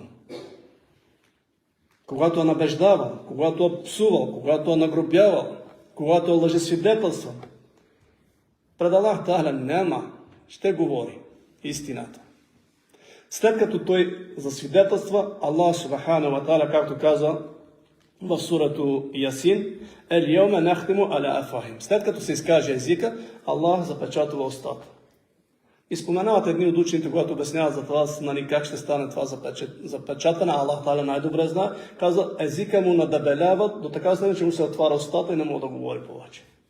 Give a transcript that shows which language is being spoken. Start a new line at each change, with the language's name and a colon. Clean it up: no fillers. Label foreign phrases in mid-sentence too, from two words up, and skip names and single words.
Bulgarian: Когато е набеждавал, когато е псувал, когато е нагрубявал, когато е лъжесвидетелствал, пред
Arabic: الله تعالى
Bulgarian: няма, ще говори истината. След като той засвидетелства,
Arabic: الله سبحانه و تعالى,
Bulgarian: както каза в сурато Ясин,
Arabic: اليوم نختم على أفواههم.
Bulgarian: След като се изкаже езика, Аллах запечатва устата. И споменават едни от учените, когато обясняват за това, как ще стане това запечатане,
Arabic: الله تعالى
Bulgarian: най-добре знае, каза, езика му надебеляват до така стане, че му се отваря устата и не може да говори повече.